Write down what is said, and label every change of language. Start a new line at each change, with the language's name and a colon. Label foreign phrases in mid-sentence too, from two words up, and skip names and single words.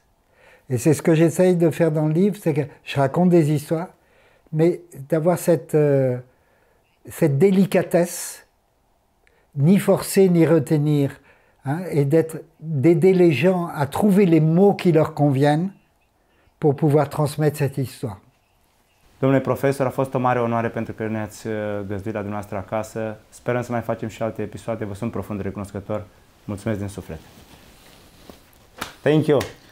French: Et c'est ce que j'essaye de faire dans le livre, c'est que je raconte des histoires, mais d'avoir cette délicatesse, ni forcer ni retenir, hein, et d'aider les gens à trouver les mots qui leur conviennent pour pouvoir transmettre cette histoire.
Romanian: Domnule profesor, a fost o mare onoare pentru că ne-ați găzduit la dumneavoastră acasă. Sperăm să mai facem și alte episoade. Vă sunt profund recunoscător. Mulțumesc din suflet.
English: Thank you.